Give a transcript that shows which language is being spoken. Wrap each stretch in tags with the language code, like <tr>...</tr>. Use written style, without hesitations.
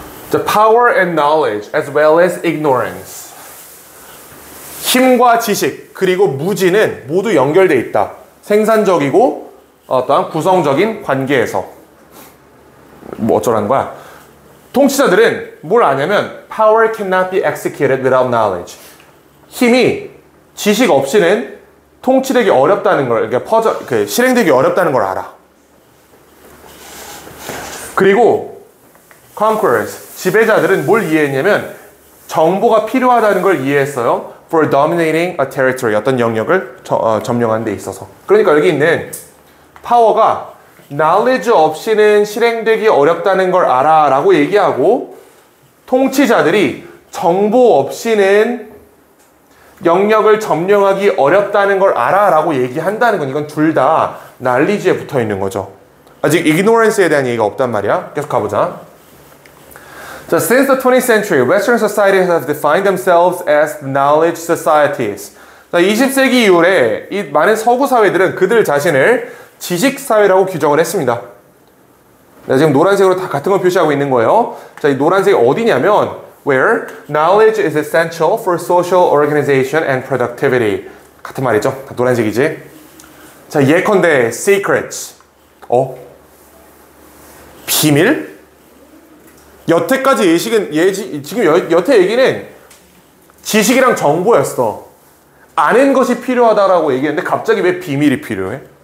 <en>The power and knowledge as well as ignorance.</en> <ko>힘과 지식 그리고 무지는 모두 연결되어 있다. 생산적이고 어떠한 구성적인 관계에서. 뭐 어쩌라는 거야? 통치자들은 뭘 아냐면</ko> <en>power cannot be executed without knowledge.</en> <ko>힘이 지식 없이는 통치되기 어렵다는 걸, 그러니까 실행되기 어렵다는 걸 알아. 그리고 conquerors, 지배자들은 뭘 이해했냐면 정보가 필요하다는 걸 이해했어요.</ko> <en>for dominating a territory,</en> <ko>어떤 영역을 점령하는 데 있어서. 그러니까 여기 있는 파워가 knowledge 없이는 실행되기 어렵다는 걸 알아 라고 얘기하고, 통치자들이 정보 없이는 영역을 점령하기 어렵다는 걸 알아 라고 얘기한다는 건, 이건 둘 다 knowledge에 붙어 있는 거죠. 아직 ignorance에 대한 얘기가 없단 말이야. 계속 가보자.</ko> <en>So since the 20th century, Western societies have defined themselves as knowledge societies.</en> <ko>자, 20세기 이후에 이 많은 서구 사회들은 그들 자신을 지식 사회라고 규정을 했습니다. 네, 지금 노란색으로 다 같은 걸 표시하고 있는 거예요. 자, 이 노란색이 어디냐면</ko> <en>where knowledge is essential for social organization and productivity.</en> <ko>같은 말이죠. 노란색이지. 자, 예컨대 secrets. 비밀? 여태까지 지금 여태 얘기는 지식이랑 정보였어. 아는 것이 필요하다라고 얘기했는데 갑자기 왜 비밀이 필요해?</ko>